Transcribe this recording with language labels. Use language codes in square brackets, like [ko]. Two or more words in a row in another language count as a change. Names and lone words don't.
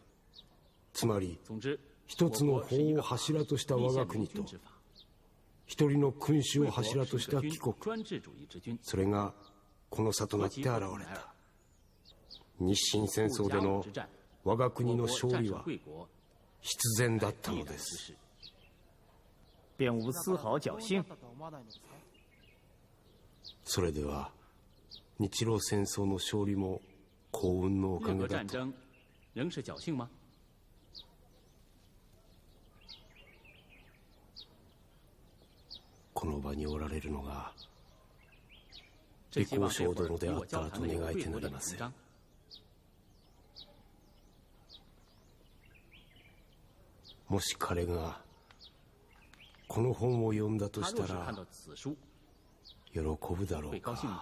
[ja] つまり一つの法を柱とした我が国と一人の君主を柱とした貴国、それがこの差となって現れた。日清戦争での我が国の勝利は必然だったのです。 [zh] 便无丝毫侥幸。 [ja] それでは日露戦争の勝利も幸運のおかげだと。 [zh] 日俄战争仍是侥幸吗？ [ja] この場におられるのが李光章殿であったらと願いてなりません。もし彼がこの本を読んだとしたら喜ぶだろうか。